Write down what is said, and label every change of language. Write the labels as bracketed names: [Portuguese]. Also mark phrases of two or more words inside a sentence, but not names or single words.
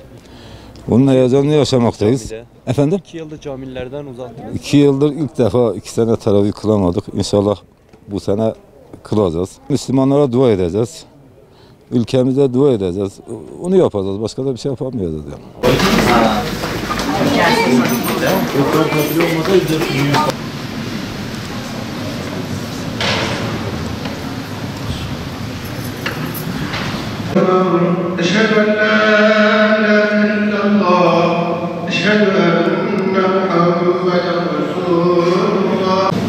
[Turkish] Onun heyecanını yaşamaktayız. Efendim? 2 yıldır camilerden uzaktınız. 2 yıldır ilk defa 2 sene teravih kılamadık. İnşallah bu sene kılacağız. Müslümanlara dua edeceğiz. Ülkemize dua edeceğiz. Onu yapacağız. Başka da bir şey yapamayacağız yani. [Arabic] أشهد أن لا إله إلا الله أشهد أن محمدا رسول الله